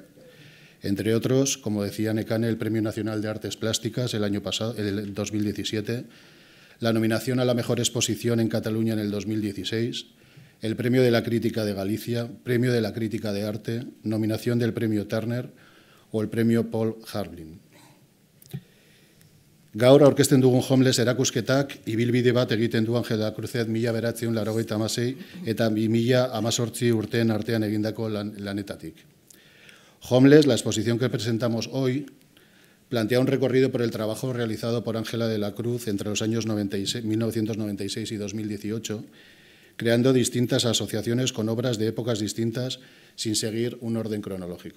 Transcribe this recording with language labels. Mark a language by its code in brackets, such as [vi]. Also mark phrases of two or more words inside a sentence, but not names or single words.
[es] Entre otros, como decía Nekane, el Premio Nacional de Artes Plásticas el año pasado, el 2017, la nominación a la Mejor Exposición en Cataluña en el 2016, el Premio de la Crítica de Galicia, Premio de la Crítica de Arte, nominación del Premio Turner o el Premio Paul Harling. [eu] Gaur aurkezten dugun Homeless erakusketak ibilbide bat egiten du Ángela Cruzet 1986 eta 2018 urteen artean egindako lanetatik. [es] Homeless, la exposición que presentamos hoy, plantea un recorrido por el trabajo realizado por Ángela de la Cruz entre los años 1996 y 2018, creando distintas asociaciones con obras de épocas distintas sin seguir un orden cronológico.